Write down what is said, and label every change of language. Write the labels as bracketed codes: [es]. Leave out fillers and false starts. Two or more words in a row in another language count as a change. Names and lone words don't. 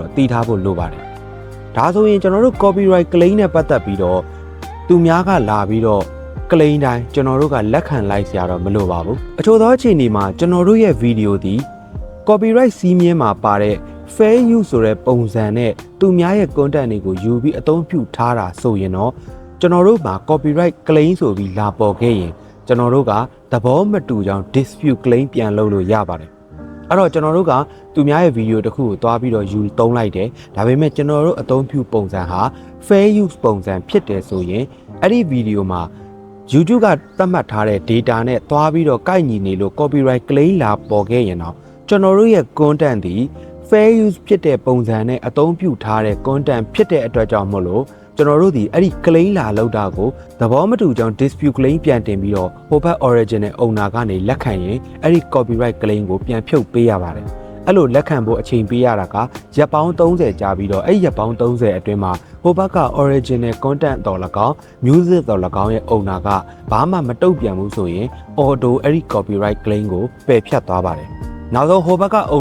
[my] သိထားဖို့လိုပါတယ်ဒါဆိုရင်ကျွန်တော်တို့ [en] copyright claim [my] နဲ့ပတ်သက်ပြီးတော့သူများကလာပြီးတော့ claim တိုင်းကျွန်တော်တို့ကလက်ခံလိုက်စရာတော့မလိုပါဘူးအချို့သောအချိန်ဒီမှာကျွန်တော်တို့ရဲ့ video ဒီ copyright စီးမြင်မှာပါတဲ့ [en] fair use [my] ဆိုတဲ့ပုံစံနဲ့သူများရဲ့ content တွေကို ယူပြီးအသုံးပြုထားတာဆိုရင်တော့ကျွန်တော်တို့မှာ [en] copyright claim [my] ဆိုပြီးလာပေါ်ခဲ့ရင်ကျွန်တော်တို့ကသဘောမတူကြောင်း [en] dispute claim [my] ပြန်လုပ်လို့ရပါတယ်အဲ့တော့ကျွန်တော်တို့ကသူများရဲ့ video တစ်ခုကိုသွားပြီးတော့ယူသုံးလိုက်တယ် ဒါပေမဲ့ကျွန်တော်တို့အသုံးပြုပုံစံဟာ [en] fair use [my] ပုံစံဖြစ်တယ်ဆိုရင်အဲ့ဒီ video မှာ YouTube ကသတ်မှတ်ထားတဲ့ data နဲ့သွားပြီးတော့ကိုက်ညီနေလို့ [en] copyright claim [my] လာပေါ်ခဲ့ရင်တော့ကျွန်တော်တို့ရဲ့ content ဒီ [en] fair use [my] ဖြစ်တဲ့ပုံစံနဲ့အသုံးပြုထားတဲ့ content ဖြစ်တဲ့အတွက်ကြောင့် မို့လို့ကျွန်တော်တို့ဒီအဲ့ဒီ claim လာလောက်တာကိုသဘောမတူကြောင်း [en] dispute claim [my] ပြန်တင်ပြီးတော့ဟိုဘက် [en] original owner [my] ကနေလက်ခံရင်အဲ့ဒီ copyright claim ကိုပြန်ဖြုတ်ပေးရပါတယ်အဲ့လိုလက်ခံဖို့အချိန်ပေးရတာကရက်ပေါင်း30ကြာပြီးတော့အဲ့ရက်ပေါင်း30အတွင်းမှာဟိုဘက်က [en] original content [my] တော်၎င်း music တော်၎င်းရဲ့ owner ကဘာမှမတုံ့ပြန်ဘူးဆိုရင် auto အဲ့ဒီ [en] copyright claim [my] ကိုပယ်ဖြတ်သွားပါတယ်နောက်ဆုံးဟိုဘက်က